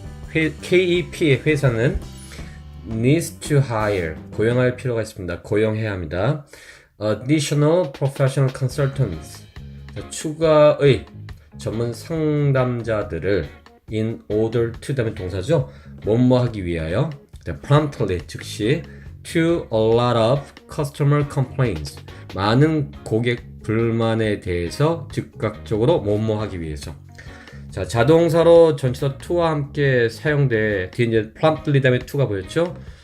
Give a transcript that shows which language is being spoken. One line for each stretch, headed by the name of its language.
Korean: KEP의 회사는
English: needs to hire
Korean: 고용할 필요가 있습니다. 고용해야 합니다.
English: Additional professional consultants
Korean: 추가의 전문 상담자들을
English: in order to
Korean: 다음에 동사죠. 뭐뭐하기 위하여 promptly 즉시
English: to a lot of customer complaints
Korean: 많은 고객 불만에 대해서 즉각적으로 뭐뭐하기 위해서. 자, 자동사로 전치사 to와 함께 사용돼 뒤에 이제 promptly 다음에 to가 보였죠?